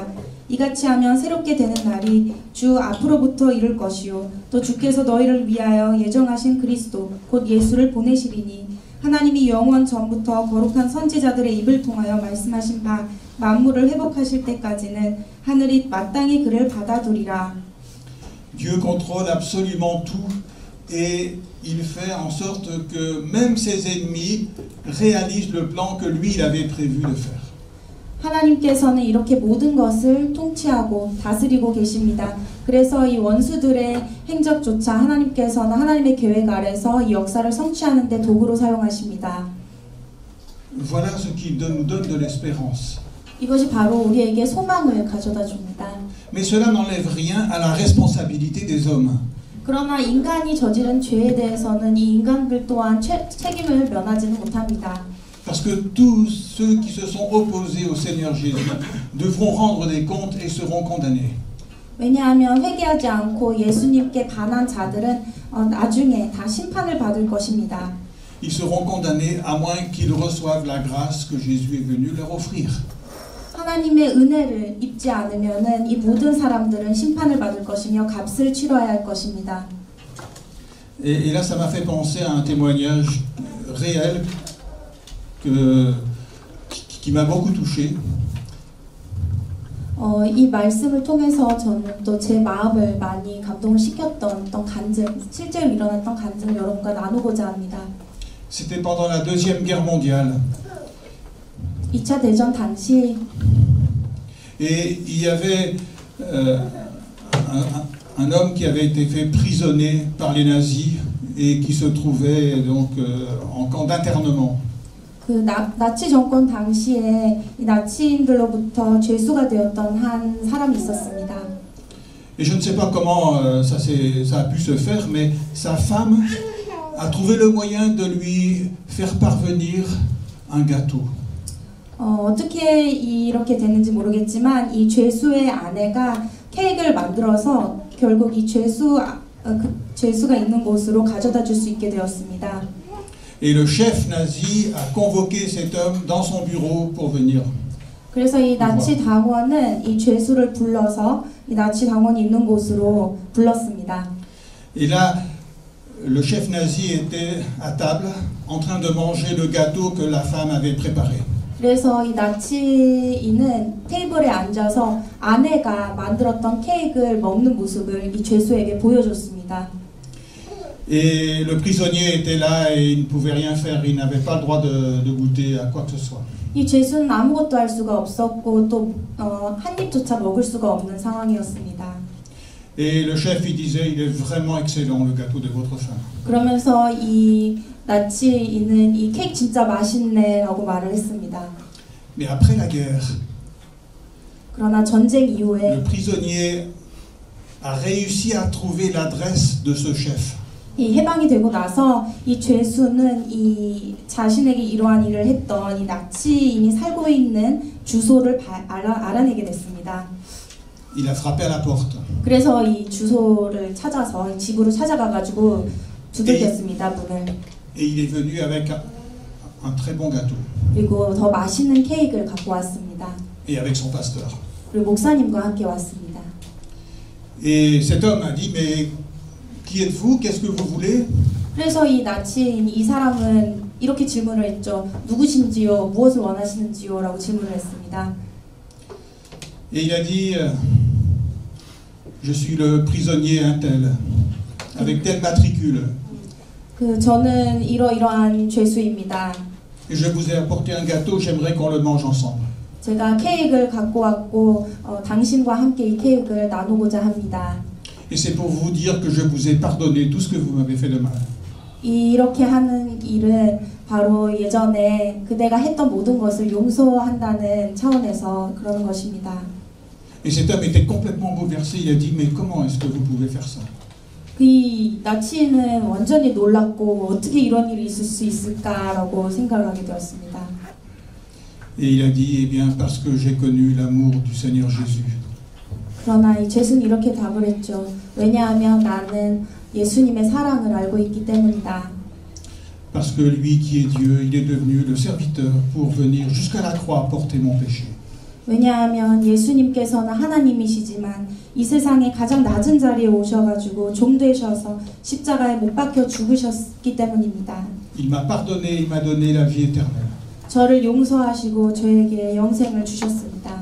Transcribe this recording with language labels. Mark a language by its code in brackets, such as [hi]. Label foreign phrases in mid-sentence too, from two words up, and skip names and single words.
[ko] 이같이 하면 새롭게 되는 날이 주 앞으로부터 이룰 것이요 또 주께서 너희를 위하여 예정하신 그리스도 곧 예수를 보내시리니 하나님이 영원 전부터 거룩한 선지자들의 입을 통하여 말씀하신 바 만물을 회복하실 때까지는 하늘이 마땅히 그를 받아두리라. [fr] Dieu contrôle absolument tout et il fait en sorte que même ses ennemis réalisent le plan que lui il avait prévu de faire. [ko] 하나님께서는 이렇게 모든 것을 통치하고 다스리고 계십니다. 그래서 이 원수들의 행적조차 하나님께서는 하나님의 계획 아래서 이 역사를 성취하는 데 도구로 사용하십니다. [fr] Voilà ce qui nous donne de l'espérance. [ko] 이것이 바로 우리에게 소망을 가져다 줍니다. [fr] Mais cela n'enlève rien à la responsabilité des hommes. [ko] 그러나 인간이 저지른 죄에 대해서는 이 인간들 또한 책임을 면하지는 못합니다. [fr] Parce que tous ceux qui se sont opposés au Seigneur Jésus devront rendre des comptes et seront condamnés. [ko] 왜냐하면 회개하지 않고 예수님께 반한 자들은 나중에 다 심판을 받을 것입니다. [fr] Ils seront condamnés à moins qu'ils reçoivent la grâce que Jésus est venu leur offrir. [ko] 하나님의 은혜를 입지 않으면은 이 모든 사람들은 심판을 받을 것이며 값을 치러야 할 것입니다. [fr] Et là, ça m'a fait penser à un témoignage réel qui m'a beaucoup touché. [ko] 이 말씀을 통해서 저는 또 제 마음을 많이 감동을 시켰던 어떤 간증, 실제로 일어났던 간증을 여러분과 나누고자 합니다. [fr] C'était pendant la Deuxième Guerre mondiale. [ko] 2차 대전 당시 [fr] Et il y avait un homme qui avait été fait prisonnier par les nazis et qui se trouvait donc en camp d'internement. [ko] 그 나치 정권 당시에 이 나치인들로부터 죄수가 되었던 한 사람이 있었습니다. [fr] Et je ne sais pas comment ça a pu se faire, mais sa femme a trouvé le moyen de lui faire parvenir un gâteau. [ko] 어떻게 이렇게 됐는지 모르겠지만 이 죄수의 아내가 케이크를 만들어서 결국 이 죄수가 있는 곳으로 가져다 줄 수 있게 되었습니다. [fr] Et le chef nazi a convoqué cet homme dans son bureau pour venir. [ko] 그래서 이 나치 당원은 이 죄수를 불러서 이 나치 당원이 있는 곳으로 불렀습니다. [fr] Et là, le chef nazi était à table en train de manger le gâteau que la femme avait préparé. [ko] 그래서 이 나치인은 테이블에 앉아서 아내가 만들었던 케이크를 먹는 모습을 이 죄수에게 보여줬습니다. [fr] Et le prisonnier était là et il ne pouvait rien faire, il n'avait pas le droit de goûter à quoi que ce soit. [ko] 이 죄수는 아무것도 할 수가 없었고 또 한 입조차 먹을 수가 없는 상황이었습니다. [fr] Et le chef il disait, il est vraiment excellent le gâteau de votre femme. [ko] 그러면서 이 나치인은 이 케이크 진짜 맛있네라고 말을 했습니다. [fr] Mais après la guerre, [ko] 그러나 전쟁 이후에 [fr] le prisonnier a réussi à trouver l'adresse de ce chef. [ko] 이 해방이 되고 나서 이 죄수는 이 자신에게 이러한 일을 했던 이 나치인이 살고 있는 주소를 알아내게 됐습니다. [fr] Il a frappé à la porte. [ko] 그래서 이 주소를 찾아서 집으로 찾아가가지고 두들겼습니다, 문을. [fr] Et il est venu avec un très bon gâteau. [ko] 그리고 더 맛있는 케이크를 갖고 왔습니다. [fr] Et avec son pasteur. [ko] 그리고 목사님과 함께 왔습니다. [fr] Et cet homme a dit, mais qui êtes-vous? Qu'est-ce que vous voulez? [ko] 그래서 이 나치인 이 사람은 이렇게 질문을 했죠. 누구신지요? 무엇을 원하시는지요? 라고 질문을 했습니다. [fr] Et il a dit, je suis le prisonnier untel, avec telle matricule. [ko] 저는 이러이러한 죄수입니다. [fr] Et je vous ai apporté un gâteau, j'aimerais qu'on le mange ensemble. [ko] 제가 케이크를 갖고 왔고 당신과 함께 이 케이크를 나누고자 합니다. [fr] Et c'est pour vous dire que je vous ai pardonné tout ce que vous m'avez fait de mal. [ko] 이렇게 하는 일은 바로 예전에 그대가 했던 모든 것을 용서한다는 차원에서 그러는 것입니다. [fr] Et cet homme était complètement bouleversé. Il a dit, mais comment est-ce que vous pouvez faire ça? [ko] 그 나치인은 완전히 놀랐고 어떻게 이런 일이 있을 수 있을까라고 생각을 하게 되었습니다. [fr] Et il a dit, eh bien, parce que j'ai connu l'amour du Seigneur Jésus. [ko] 그러나 이 죄수는 이렇게 답을 했죠. 왜냐하면 나는 예수님의 사랑을 알고 있기 때문이다. [fr] Parce que lui qui est Dieu, il est devenu le serviteur pour venir jusqu'à la croix porter mon péché. [ko] 왜냐하면 예수님께서는 하나님이시지만 이 세상의 가장 낮은 자리에 오셔가지고 종 되셔서 십자가에 못 박혀 죽으셨기 때문입니다. [fr] Il m'a pardonné, il m'a donné la vie éternelle. [ko] 저를 용서하시고 저에게 영생을 주셨습니다.